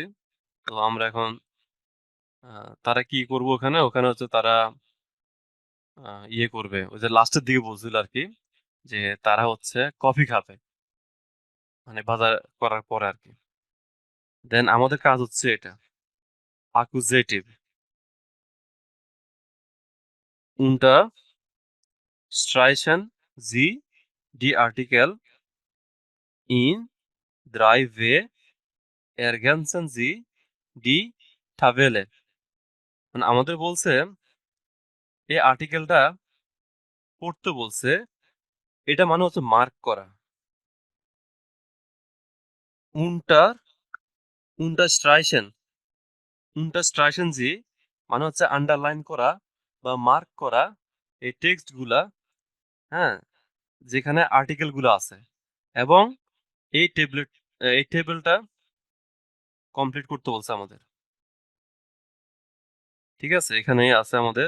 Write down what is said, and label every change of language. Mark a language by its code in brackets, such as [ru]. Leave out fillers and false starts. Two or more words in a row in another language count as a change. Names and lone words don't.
[bn] তো আমরা এখন তারা কি করবো ওখানে, ওখানে হচ্ছে তারা ইয়ে করবে, ওই যে লাস্টের দিকে বলছিল আর কি, যে তারা হচ্ছে কফি খাবে, মানে বাজার করার পরে আর কি। দেন আমাদের কাজ হচ্ছে এটা অ্যাকুজেটিভ, [de] unter streichen Sie die Artikel in 3 W, ergänzen Sie die Tabelle। [bn] মানে আমাদের বলছে এই আর্টিকেলটা পড়তে বলছে, এটা মানে হচ্ছে মার্ক করা। [de] unter unterstreichen unterstreichen Sie [bn] মানে হচ্ছে আন্ডারলাইন করা বা মার্ক করা এই টেক্সট গুলা, হ্যাঁ, যেখানে আর্টিকেল গুলো আছে, এবং এই টেবিলটা কমপ্লিট করতে বলছে আমাদের। ঠিক আছে, এখানেই আছে আমাদের।